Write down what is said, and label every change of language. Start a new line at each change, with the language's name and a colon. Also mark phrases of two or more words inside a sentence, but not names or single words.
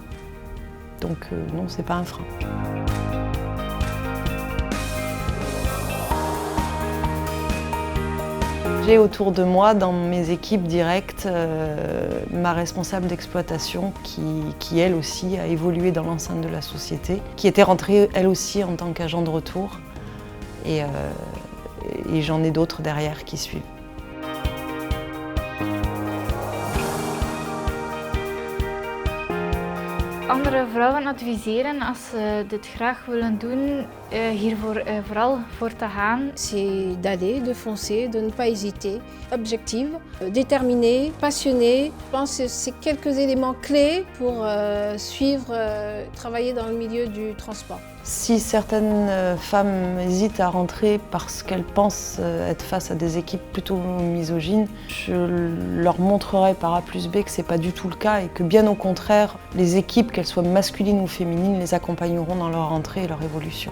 French: Donc non, c'est pas un frein. J'ai autour de moi, dans mes équipes directes, ma responsable d'exploitation qui elle aussi a évolué dans l'enceinte de la société, qui était rentrée elle aussi en tant qu'agent de retour, et j'en ai d'autres derrière qui suivent.
Dutch: Andere vrouwen adviseren als ze dit graag willen doen, hiervoor vooral voor te gaan.
French: C'est d'aller, de foncer, de ne pas hésiter. Objective, déterminée, passionnée. Je pense que c'est quelques éléments clés pour travailler dans le milieu du transport. Si certaines femmes hésitent à rentrer parce qu'elles pensent être face à des équipes plutôt misogynes, je leur montrerai par A plus B que ce n'est pas du tout le cas, et que bien au contraire, les équipes, qu'elles soient masculines ou féminines, les accompagneront dans leur entrée et leur évolution.